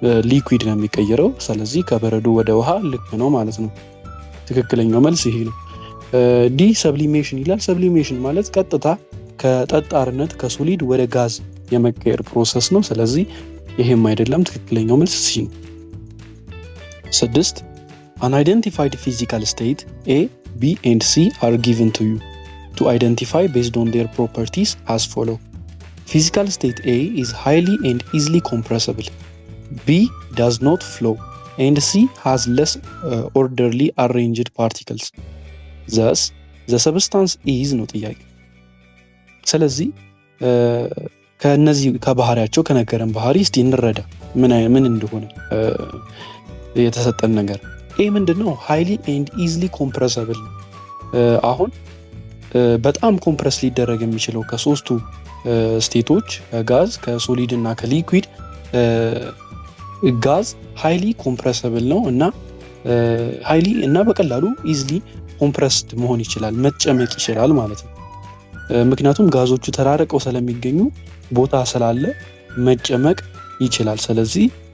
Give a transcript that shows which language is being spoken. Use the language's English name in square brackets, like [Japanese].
[Amharic] ሊኩዊድ ነው የሚቀየረው። ስለዚህ ከበረዶ ወደ ውሃ ልክ ነው ማለት ነው። ትክክለኛው መልስ ይሄ ነው። ዲ ሰብሊሜሽን ይላል። ሰብሊሜሽን ማለት ቀጥታ ከጠጣርነት ከሶሊድ ወደ ጋዝ የመቀየር ፕሮሰስ ነው። ስለዚህ ይሄም አይደለም፣ ትክክለኛው መልስ ሲ ነው። [English] 6 unidentified physical state A, B and C are given to you to identify based on their properties as follow. Physical state A is highly and easily compressible. B does not flow and C has less orderly arranged particles. Thus the substance is [Amharic] ነው ጥያቄ። ስለዚህ ከነዚህ ከባህሪያቸው ከነገረን ባህሪ እስቲ እንረዳ ምን እንደሆነ የተሰጠን ነገር። ኤ ምንድነው? ሃይሊ ኤንድ ኢዝሊ ኮምፕረሰብል። አሁን በጣም ኮምፕረስ ሊደረግ የሚችለው ከሶስቱ ስቴቶች ከጋዝ ከሶሊድ እና ከሊኩዊድ ጋዝ ሃይሊ ኮምፕረሰብል ነው እና ሃይሊ እና በቀላሉ ኢዝሊ ኮምፕረስድ መሆን ይችላል፣ መጨመቅ ይችላል ማለት ነው። ምክንያቱም ጋዞቹ ተራርቀው ስለሚገኙ ቦታ ስላለ መጨመቅ ይችላል። ስለዚህ